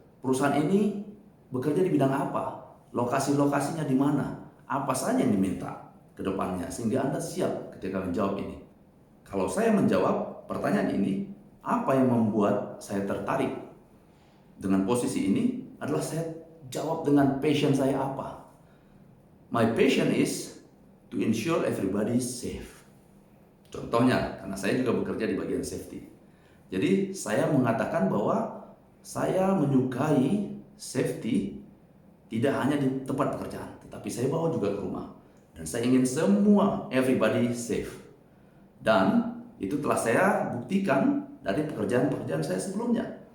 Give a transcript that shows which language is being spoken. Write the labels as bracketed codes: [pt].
[id] Perusahaan ini bekerja di bidang apa? Lokasi-lokasinya di mana? Apa saja yang diminta ke depannya sehingga Anda siap ketika menjawab ini. Kalau saya menjawab pertanyaan ini, apa yang membuat saya tertarik dengan posisi ini adalah saya jawab dengan passion saya apa. [en] My passion is to ensure everybody is safe. [id] Contohnya, karena saya juga bekerja di bagian safety. Jadi saya mengatakan bahwa saya menyukai safety tidak hanya di tempat pekerjaan, tetapi saya bawa juga ke rumah. Dan saya ingin semua [en] everybody safe. [id] Dan itu telah saya buktikan dari pekerjaan-pekerjaan saya sebelumnya.